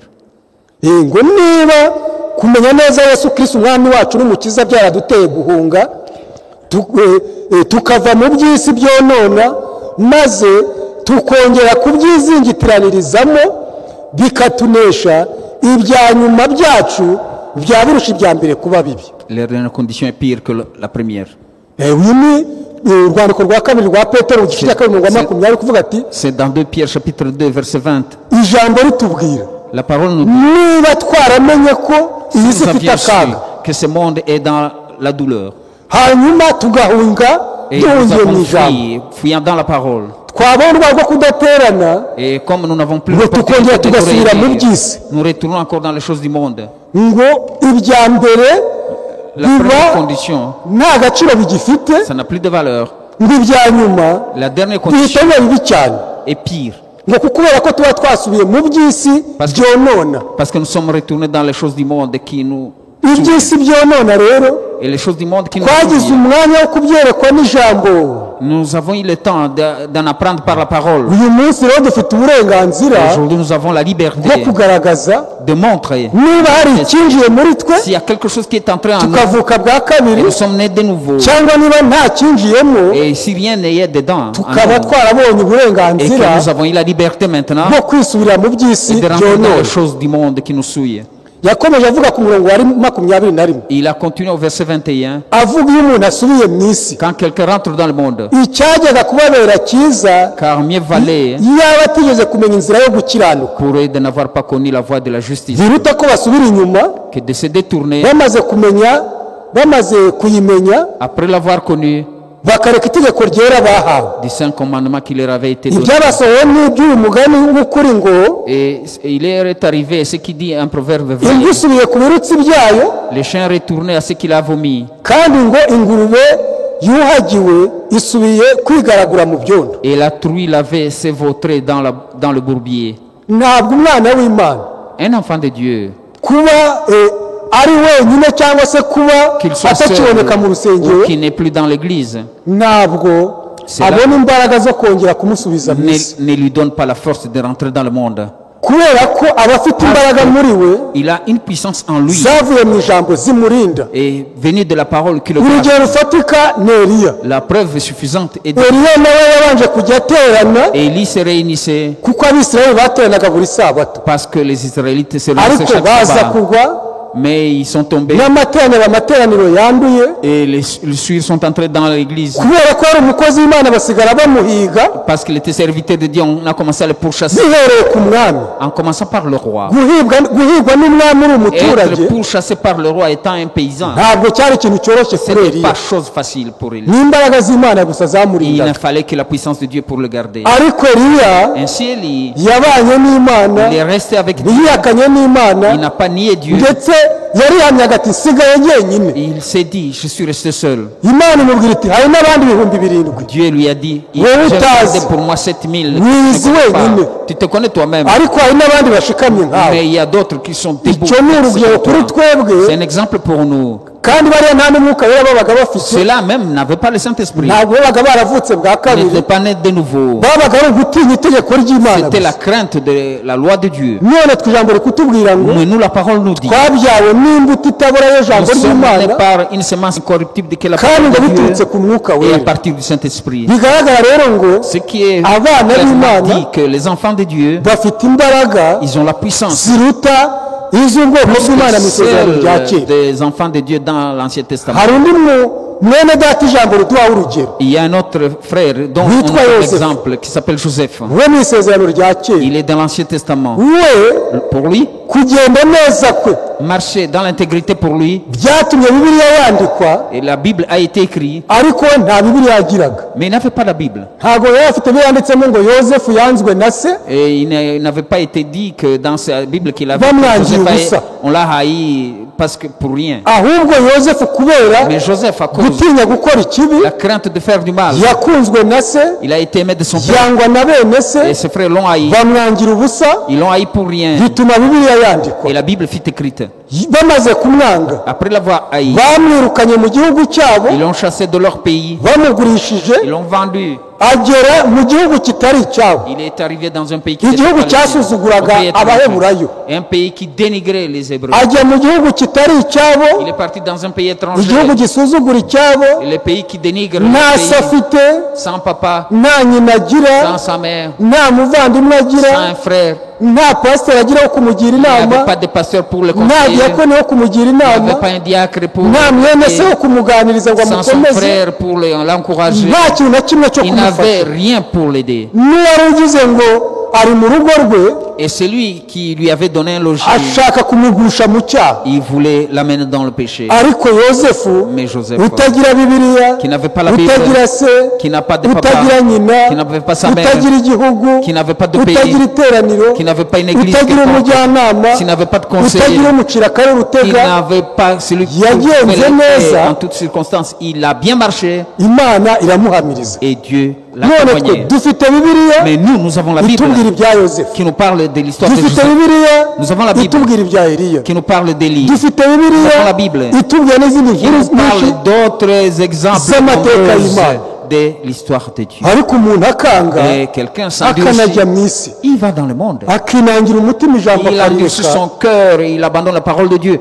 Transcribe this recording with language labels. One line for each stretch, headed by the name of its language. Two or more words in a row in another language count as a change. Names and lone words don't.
Kinyarwanda: ngo niba kumenya neza Yesu Kristo umwami wacu n'umukiza byaraduteye guhunga, tukava mu by'isi byonona maze tukongera kubyizingitiranisamo bikatunesha, ibya nyuma byacu byabirusha ibya mbere kuba bibi.
French: Leur dernière condition est pire que la première.
Kinyarwanda: uyu ni urwandiko rwa kabiri rwa petero igice cya kabiri umurongo wa 20 kuvuga ati,
French: C'est dans 2 Pierre chapitre 2 verset 20.
Kinyarwanda: ijambo ritubwira
French: La parole nous dit,
Kinyarwanda: niba twaramenye ko iyi si
French: nous
Kinyarwanda: ifite
French: avions su
Kinyarwanda: akaga,
French: que ce monde est dans la douleur.
Kinyarwanda: hanyuma tugahunga
French: Et nous
Kinyarwanda: duhungiye mu
French: avons
Kinyarwanda: ijambo,
French: fuyant dans la parole.
Kinyarwanda: twabona urwego rwo kudaterana,
French: Et comme nous n'avons plus
Kinyarwanda: ngo
French: l'opportunité
Kinyarwanda: tukongera
French: de nous
Kinyarwanda: tugasubira mu
French: réunir,
Kinyarwanda: by'isi,
French: nous retournons encore dans les choses du monde.
Kinyarwanda: ngo ibya mbere
French: La
Kinyarwanda: biba
French: première condition,
Kinyarwanda: nta gaciro bigifite,
French: ça n'a plus de valeur.
Kinyarwanda: ngo ibya nyuma
French: La dernière
Kinyarwanda: bihita
French: condition
Kinyarwanda: biba bibi cyane.
French: et pire.
Kinyarwanda: ngo kubera ko tuba twasubiye mu by'isi byonona.
French: Parce que nous sommes retournés dans les choses du monde qui nous...
Kinyarwanda: iby'isi byonona rero
French: Et les choses du monde qui nous...
Kinyarwanda: twagize
French: souillent.
Kinyarwanda: umwanya wo kubyerekwa n'ijambo.
French: Nous avons eu le temps d'en apprendre par la parole.
Kinyarwanda: uyu munsi rero dufite uburenganzira
French: Aujourd'hui, nous avons la
Kinyarwanda: bwo
French: liberté
Kinyarwanda: kugaragaza
French: de montrer
Kinyarwanda: niba hari icyinjiye muri twe
French: s'il y a quelque chose qui est entré en nous
Kinyarwanda: tukavuka bwa kabiri
French: et nous sommes nés de nouveau.
Kinyarwanda: cyangwa niba nta cyinjiyemo
French: Et si rien n'est dedans, en
Kinyarwanda: tukaba
French: nous,
Kinyarwanda: twarabonye
French: et que
Kinyarwanda: uburenganzira
French: nous avons eu la liberté maintenant
Kinyarwanda: bwo kwisubira mu by'isi
French: et de rentrer dans
Kinyarwanda: byonona.
French: les choses du monde qui nous souillent.
Kinyarwanda: yakomeje avuga ku murongo wa 21.
French: Il a continué au verset 21.
Kinyarwanda: avuga iyo umuntu asubiye mu isi
French: Quand quelqu'un rentre dans le monde,
Kinyarwanda: icyajyaga kubabera cyiza
French: car mieux valait
Kinyarwanda: yaba atigeze kumenya inzira yo gukiranuka
French: pour eux de n'avoir pas connu la voie de la justice
Kinyarwanda: biruta ko basubira inyuma
French: que de se détourner
Kinyarwanda: bamaze kuyimenya
French: après l'avoir connu
Kinyarwanda: bakareka itegeko ryera bahawe.
French: du saint commandement qui leur avait été donné.
Kinyarwanda: ibyabasohoye n'iby'uyu mugani w'ukuri ngo
French: Et il est arrivé ce qui dit un proverbe vrai.
Kinyarwanda: imbwa isubiye ku birutsi byayo
French: Le chien retourné à ce qu'il a vomi
Kinyarwanda: kandi ngo ingurube yuhagiwe isubiye kwigaragura mu byondo.
French: et la truie l'avait s'évautré dans le bourbier.
Kinyarwanda: ntabwo umwana w'Imana
French: Un enfant de Dieu,
Kinyarwanda: kuba ari wenyine cyangwa se kuba
French: qu'il soit seul
Kinyarwanda: atakiboneka mu rusengero
French: ou qu'il n'est plus dans l'église,
Kinyarwanda: ntabwo
French: Cela-
Kinyarwanda: abona imbaraga zo kongera kumusubiza mu isi
French: ne lui donne pas la force de rentrer dans le monde.
Kinyarwanda: kubera ko aba afite imbaraga muri we
French: Il a une puissance en lui
Kinyarwanda: zavuye mu ijambo zimurinda.
French: et venue de la parole qui le garde.
Kinyarwanda: urugero rufatika ni Eliya.
French: La preuve suffisante est de...
Kinyarwanda: Eliya nawe yabanje kujya aterana
French: Et Élie se réunissait
Kinyarwanda: kuko abisirayeli bateranaga buri sabato
French: parce que les Israélites se réunissaient
Kinyarwanda: ariko
French: chaque
Kinyarwanda: baza
French: sabbat.
Kinyarwanda: kugwa
French: Mais ils sont tombés
Kinyarwanda: amateraniro yanduye
French: et les suivre sont entrés dans l'église
Kinyarwanda: kubera ko ari umukozi w'Imana basigara bamuhiga
French: parce qu'il était serviteur de Dieu. On a commencé à le pourchasser
Kinyarwanda: bihereye ku mwami.
French: en commençant par le roi.
Kinyarwanda: guhigwa n'umwami uri umuturage
French: Être pourchassé par le roi étant un paysan,
Kinyarwanda: ntabwo cyari ikintu cyoroshye
French: ce
Kinyarwanda: kuri
French: n'est
Kinyarwanda: Eliya.
French: pas chose facile pour Élie.
Kinyarwanda: ni imbaraga z'Imana gusa
French: Il
Kinyarwanda: zamurindaga
French: ne fallait que la puissance de Dieu pour le garder.
Kinyarwanda: ariko Eliya
French: Ainsi Élie,
Kinyarwanda: yabanye n'Imana
French: il est resté avec Dieu.
Kinyarwanda: ntiyihakanye n'Imana
French: Il n'a pas nié Dieu.
Kinyarwanda: ndetse yarihamyaga ati nsigaye jyenyine.
French: Il s'est dit, je suis resté seul.
Kinyarwanda: Imana imubwira iti hari n'abandi 7,000
French: Dieu lui a dit, j'ai
Kinyarwanda: Wowe utazi.
French: regardé pour moi 7000.
Kinyarwanda: Wizi wenyine.
French: Tu te connais toi-même.
Kinyarwanda: ariko hari n'abandi bashikamye nkawe.
French: Mais il y a d'autres qui sont debout.
Kinyarwanda: icyo ni urugero kuri
French: C'est
Kinyarwanda: twebwe
French: un exemple pour nous.
Kinyarwanda: kandi bariya nta n'umwuka wera babaga bafite
French: Ceux-là même n'avaient pas le Saint-Esprit.
Kinyarwanda: ntabwo babaga baravutse bwa
French: Ils
Kinyarwanda: kabiri
French: n'étaient pas nés de nouveau.
Kinyarwanda: babaga ari ugutinya itegeko ry'Imana
French: C'était la
Kinyarwanda: gusa.
French: crainte de la loi de Dieu.
Kinyarwanda: none twe ijambo rikutubwira ngo
French: Mais nous, la parole nous dit,
Kinyarwanda: twabyawe n'imbuto itabora
French: nous
Kinyarwanda: y'ijambo
French: sommes nés
Kinyarwanda: ry'Imana
French: par une semence incorruptible de la
Kinyarwanda: kandi
French: parole
Kinyarwanda: ngo
French: de
Kinyarwanda: biturutse
French: Dieu
Kinyarwanda: ku mwuka
French: et à
Kinyarwanda: wera.
French: partir du Saint-Esprit.
Kinyarwanda: bigaragara rero ngo
French: Ce qui est
Kinyarwanda: abana
French: clairement
Kinyarwanda: b'Imana
French: dit que les enfants de Dieu,
Kinyarwanda: bafite imbaraga
French: ils ont la puissance.
Kinyarwanda: ziruta iz'ubwoko bw'Imana mu isezerano rya
French: Celle
Kinyarwanda: kera.
French: des enfants de Dieu dans l'Ancien Testament.
Kinyarwanda: hari undi mwene data ijambo riduhaho urugero
French: Il y a un autre frère dont Oui, on toi, a un Joseph. exemple qui s'appelle Joseph.
Kinyarwanda: we mu isezerano rya kera
French: Il est dans l'Ancien Testament.
Kinyarwanda: we
French: Pour lui,
Kinyarwanda: kugenda neza kwe
French: marcher dans l'intégrité pour lui,
Kinyarwanda: byatumye bibiliya yandikwa
French: et la Bible a été écrite,
Kinyarwanda: ariko we nta bibiliya yagiraga.
French: mais il n'avait pas la Bible.
Kinyarwanda: ntabwo yari afite ibyo yanditsemo ngo yosefu yanzwe na se
French: Et il n'avait pas été dit que dans sa Bible qu'il avait,
Kinyarwanda: Bamwangiye
French: Joseph
Kinyarwanda: ubusa.
French: on l'a haï parce que pour rien.
Kinyarwanda: ahubwo yosefu kubera
French: Mais Joseph, à cause
Kinyarwanda: gutinya gukora ikibi
French: de la crainte de faire du mal,
Kinyarwanda: yakunzwe na se
French: il a été aimé de son père.
Kinyarwanda: yangwa na bene
French: Et
Kinyarwanda: se
French: ses frères l'ont haï.
Kinyarwanda: bamwangira ubusa
French: Ils l'ont haï pour rien.
Kinyarwanda: bituma bibiliya yandikwa.
French: Et la Bible fut écrite.
Kinyarwanda: bamaze kumwanga
French: Après l'avoir haï,
Kinyarwanda: bamwirukanye mu gihugu cyabo
French: ils l'ont chassé de leur pays.
Kinyarwanda: bamugurishije
French: Ils l'ont vendu.
Kinyarwanda: agera mu gihugu kitari icyabo,
French: Il est arrivé dans un pays qui
Kinyarwanda: igihugu
French: n'était pas le sien.
Kinyarwanda: cyasuzuguraga
French: Un pays étranger.
Kinyarwanda: abaheburayo,
French: Un pays qui dénigrait les Hébreux.
Kinyarwanda: ajya mu gihugu kitari icyabo,
French: Il est parti dans un pays étranger.
Kinyarwanda: igihugu gisuzugura icyabo,
French: Et le pays qui dénigre le
Kinyarwanda: nta se
French: pays,
Kinyarwanda: afite,
French: sans papa,
Kinyarwanda: nta nyina agira,
French: sans sa mère,
Kinyarwanda: nta muvandimwe agira,
French: sans un frère.
Kinyarwanda: nta pasiteri agira wo kumugira
French: Il
Kinyarwanda: inama,
French: n'avait pas de pasteur pour le
Kinyarwanda: nta
French: conseiller.
Kinyarwanda: diyakoni wo kumugira
French: Il
Kinyarwanda: inama,
French: n'avait pas un diacre pour
Kinyarwanda: nta mwene se wo
French: le
Kinyarwanda: kumuganiriza ngo
French: sans son
Kinyarwanda: amukomeze,
French: frère pour l'encourager.
Kinyarwanda: nta kintu na kimwe cyo
French: Il n'avait
Kinyarwanda: kumufasha.
French: rien pour l'aider.
Kinyarwanda: n'uwari ugize ngo ari mu rugo rwe
French: Et celui qui lui avait donné un logis,
Kinyarwanda: ashaka kumugusha mu cyaha,
French: il voulait l'amener dans le péché.
Kinyarwanda: ariko yosefu
French: Mais Joseph,
Kinyarwanda: utagira bibiliya,
French: qui n'avait pas la Bible,
Kinyarwanda: utagira se,
French: qui n'a pas de papa,
Kinyarwanda: utagira nyina,
French: qui n'avait pas sa mère,
Kinyarwanda: utagira igihugu,
French: qui n'avait pas de
Kinyarwanda: utagira
French: pays,
Kinyarwanda: iteraniro,
French: qui n'avait pas une église
Kinyarwanda: utagira
French: quelconque,
Kinyarwanda: umujyanama,
French: qui n'avait pas de conseiller,
Kinyarwanda: utagira umucira akarere
French: qui
Kinyarwanda: utega,
French: n'avait pas celui qui
Kinyarwanda: Yagenze
French: pouvait l'aider
Kinyarwanda: neza.
French: en toutes circonstances. Il a bien marché
Kinyarwanda: Imana iramuhamiriza.
French: et Dieu la
Kinyarwanda: none twe
French: témoigner.
Kinyarwanda: dufite bibiliya
French: Mais nous avons la Bible
Kinyarwanda: itubwira ibya yosefu,
French: qui nous parle de l'histoire de
Kinyarwanda: dufite
French: Joseph,
Kinyarwanda: bibiliya
French: Nous avons la Bible.
Kinyarwanda: itubwira ibya eliya,
French: qui nous parle d'Élie,
Kinyarwanda: dufite bibiliya
French: Nous avons la Bible.
Kinyarwanda: itubwira n'izindi
French: qui
Kinyarwanda: nkuru
French: nous parle
Kinyarwanda: nyinshi
French: d'autres exemples
Kinyarwanda: z'amateka
French: nombreux
Kinyarwanda: y'Imana.
French: de l'histoire de Dieu.
Kinyarwanda: ariko umuntu akanga
French: Et quelqu'un s'endurcit,
Kinyarwanda: akanajya mu isi
French: il va dans le monde.
Kinyarwanda: akinangira umutima ijambo
French: Il endurcit
Kinyarwanda: akarireka
French: son cœur et il abandonne la parole de Dieu.